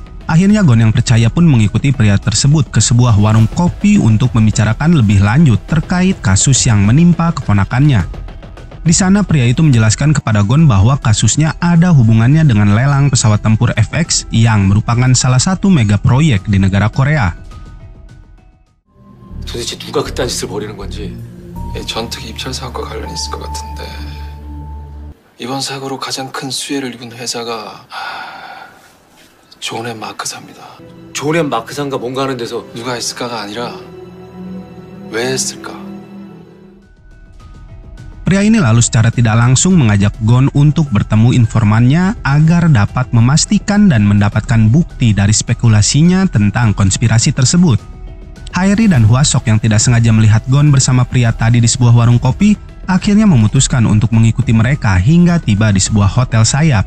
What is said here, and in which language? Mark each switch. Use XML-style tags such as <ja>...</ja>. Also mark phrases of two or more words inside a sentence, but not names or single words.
<id>Akhirnya Gon yang percaya pun mengikuti pria tersebut ke sebuah warung kopi untuk membicarakan lebih lanjut terkait kasus yang menimpa keponakannya. Di sana pria itu menjelaskan kepada Gon bahwa kasusnya ada hubungannya dengan lelang pesawat tempur FX yang merupakan salah satu mega proyek di negara Korea.</id> <ko>도대체 누가 그딴 짓을 벌이는 건지. 전특 입찰 사업과 관련이 있을 것 같은데. 이번 사고로 가장 큰 수혜를 입은 회사가 존앤 마크사입니다. 존앤 마크상과 뭔가 하는 데서 누가 했을까가 아니라 왜 했을까?</ko> <id>Pria ini lalu secara tidak langsung mengajak Gon untuk bertemu informannya agar dapat memastikan dan mendapatkan bukti dari spekulasinya tentang konspirasi tersebut. Hairi dan Hwasok yang tidak sengaja melihat Gon bersama pria tadi di sebuah warung kopi akhirnya memutuskan untuk mengikuti mereka hingga tiba di sebuah hotel sayap.</id>